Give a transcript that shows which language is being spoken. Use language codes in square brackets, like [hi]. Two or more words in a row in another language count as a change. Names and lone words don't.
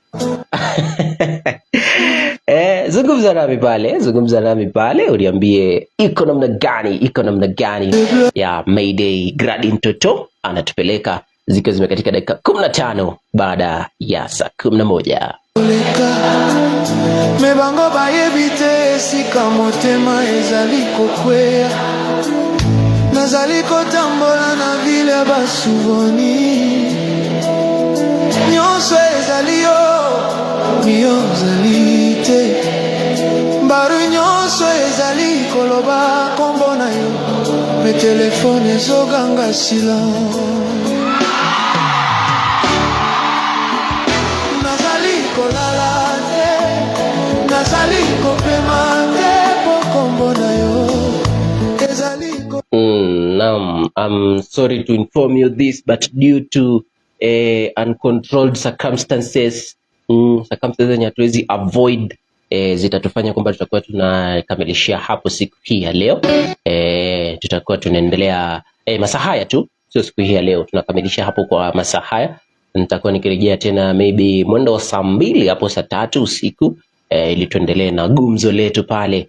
[sw] Zungumza nami pale uniambie iko namna gani ya Mayday. Gradi Ntoto anatupeleka zikiwa zimekatika dakika 15 baada ya saa 11. [ln] Mebango bayebite esika motema ezali kokwea, nazali kotambola na vile basuvoni, nyonso ezali yo ezali te, mbaru nyonso ezali koloba kombo na yo, me telefone ezoganga sila. Nazali kolala te, nazali kopema te, po kombo na yo ezali ko... [en] I'm sorry to inform you this, but due to uncontrolled circumstances [sw] zenye hatuwezi avoid, zitatufanya kwamba tutakuwa tunakamilishia hapo siku hii ya leo. Tutakuwa tunaendelea masaa haya tu, sio siku hii ya leo, tunakamilisha hapo kwa masaa haya. Nitakuwa nikirejea tena maybe mwendo wa saa 2 hapo saa 3 usiku, ili tuendelee na gumzo letu pale.